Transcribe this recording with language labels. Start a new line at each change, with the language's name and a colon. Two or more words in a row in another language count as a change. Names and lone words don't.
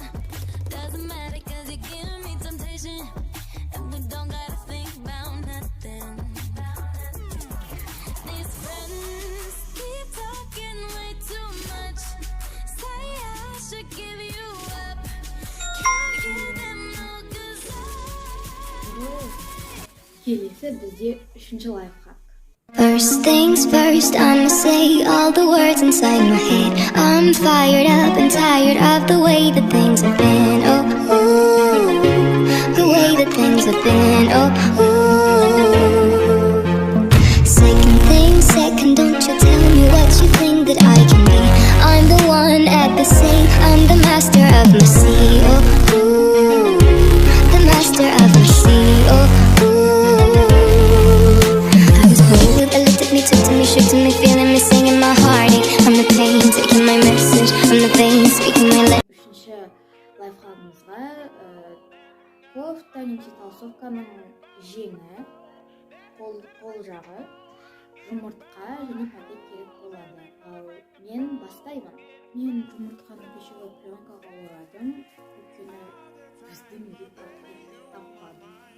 English: Doesn't matter 'cause you give me temptation, and we don't gotta think about nothing. These friends keep talking way too much. Say I should give you up. Can't hear them no 'cause
Kazakh: Келесі бізде үшінші лайфхак.
English: First things first, I'ma say all the words inside my head. I'm fired up and tired of the way that things have been. Oh, ooh, the way that things have been. Oh, ooh. Second thing second, don't you tell me what you think that I can be. I'm the one at the same, I'm the master of my sea. Oh, ooh, the master of my sea. Oh, took to me, shook to me, feeling me, singing my heartache. I'm the pain, taking my message from the vein, speaking my language.
Kazakh: Үшінші лайфхагымызға кофта немесе толстовканың жеңі, қол жағы, жұмыртқа және пакет керек болады. Ал мен бастаймын. Мен жұмыртқаны пищевой пленкаға орадым, өйткені біздің үйде пакет таппадым.